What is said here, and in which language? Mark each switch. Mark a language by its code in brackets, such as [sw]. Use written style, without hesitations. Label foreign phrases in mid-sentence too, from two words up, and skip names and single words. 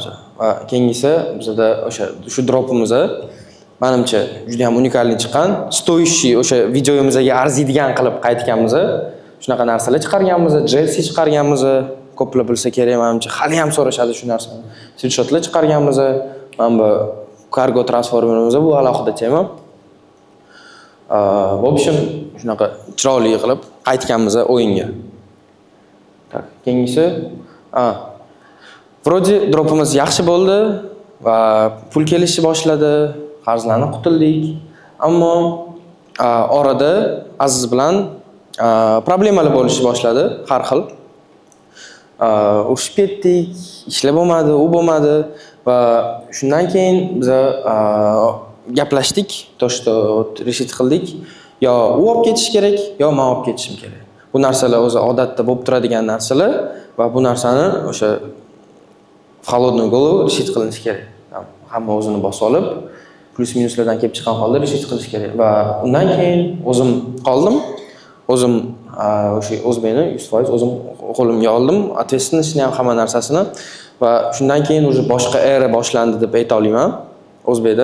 [uz] Va keyingisi bizda o'sha shu dropimiz menimcha juda ham unikalni chiqqan, stoyishi o'sha videoyimizga arziydigan qilib qaytganmiz. Shunaqa narsalar chiqarganmiz, jersey chiqarganmiz, ko'plar bilsa kerak menimcha. Hali ham so'rashadi shu narsani. Sweatshirtlar chiqarganmiz. Mana bu kargo transformerimiz bu alohida tema. [ru] В общем, [uz] shunaqa chiroyli qilib qaytganmiz o'yinga. Tak, keyingisi Vроде dropimiz yaxshi bo'ldi va pul kelishni boshladi, qarzlarni qutuldik. Ammo orada Aziz bilan problemalar bo'lishni boshladi, har xil. Urushib ketdik, ishlar bo'lmadi, u bo'lmadi va shundan keyin biz gaplashdik, [ru] то что решить qildik. [uz] Yo u olib ketish kerak, yo men olib ketishim kerak. Bu narsalar o'zi odatda bo'lib turadigan narsalar va bu narsani o'sha [ru] холодный голову [uz] решить qilinish kerak. Hamma o'zini bosib olib, plus minuslardan kelib chiqqan holda решить qilish kerak va undan keyin o'zim qoldim o'zim o'sha o'zbekni 100% o'zim qo'limga oldim. Ответственностьni ham hamma narsasini va shundan keyin уже boshqa era boshlandi deb ayta olaman o'zbekda.